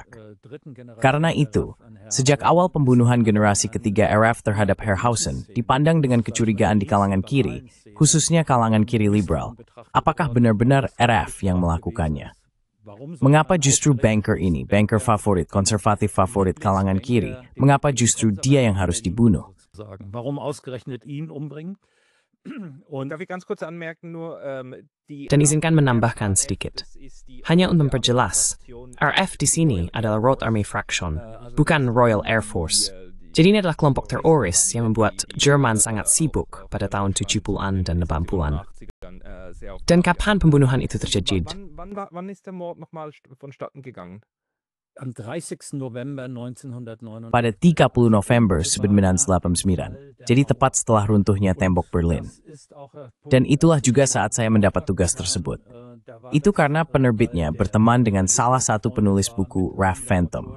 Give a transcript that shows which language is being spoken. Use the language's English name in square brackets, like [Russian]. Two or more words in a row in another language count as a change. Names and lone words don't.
[Indonesian] Karena itu, sejak awal pembunuhan generasi ketiga RF terhadap Herrhausen dipandang dengan kecurigaan di kalangan kiri, khususnya kalangan kiri liberal. Apakah benar-benar RF yang melakukannya? Mengapa justru banker ini, banker favorit, konservatif favorit kalangan kiri, mengapa justru dia yang harus dibunuh? [German] Darf ich ganz kurz anmerken, nur [Indonesian] Dan izinkan menambahkan sedikit. Hanya untuk memperjelas, RF di sini adalah Rote Armee Fraktion, bukan Royal Air Force. Jadi ini adalah kelompok teroris yang membuat Jerman sangat sibuk pada tahun 70-an dan 80-an. Dan kapan pembunuhan itu terjadi? [German] Wann ist der Mord nochmal vonstatten gegangen? [Indonesian] Pada 30 November 1989, jadi tepat setelah runtuhnya tembok Berlin. Dan itulah juga saat saya mendapat tugas tersebut. Itu karena penerbitnya berteman dengan salah satu penulis buku Ralph Phantom.